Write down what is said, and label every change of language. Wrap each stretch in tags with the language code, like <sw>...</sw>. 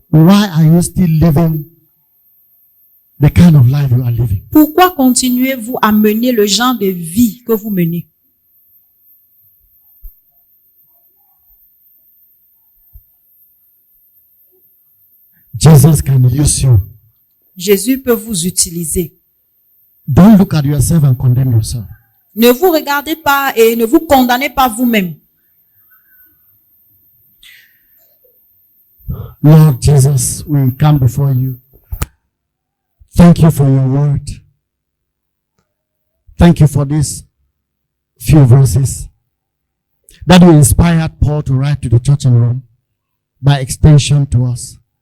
<en>why are you still living the kind of life you are living?</en> <fr>pourquoi continuez-vous à mener le genre de vie que vous menez?</fr> <en>Jesus can use you.</en> <fr>Jésus peut vous utiliser.</fr> <en>Don't look at yourself and condemn yourself.</en> <fr>Ne vous regardez pas et ne vous condamnez pas vous-même.</fr> <en>Lord Jesus, we come before you. Thank you for your word. Thank you for these few verses that you inspired Paul to write to the church in Rome, by extension to us.</en>